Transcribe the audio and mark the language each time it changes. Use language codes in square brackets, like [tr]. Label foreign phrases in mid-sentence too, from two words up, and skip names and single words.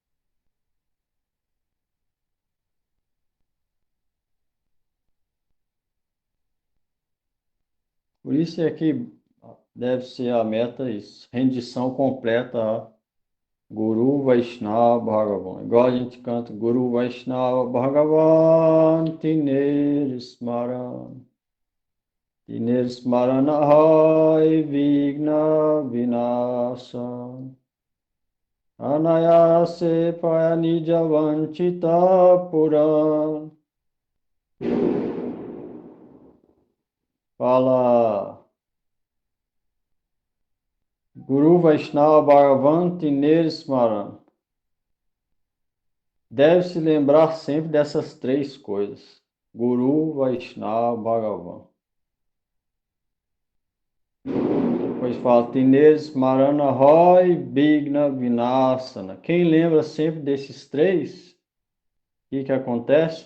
[pt] Por isso é que deve ser a meta isso, rendição completa a Guru Vaishnava Bhagavan. Igual a gente canta [bn] গুরু বৈষ্ণব ভগবান তিনের স্মরণ হয় বিঘ্ন বিনাশ অনায়াসে পায়নিজ বাঞ্ছিত পূরণ. Fala গুরু বৈষ্ণব ভগবান তিনের স্মরণ. [pt] Deve se lembrar sempre dessas três coisas. Guru Vaishnava Bhagavan. Depois fala [bn] তিনের স্মরণ হয় বিঘ্ন বিনাশন. [pt] Quem lembra sempre desses três, o que acontece?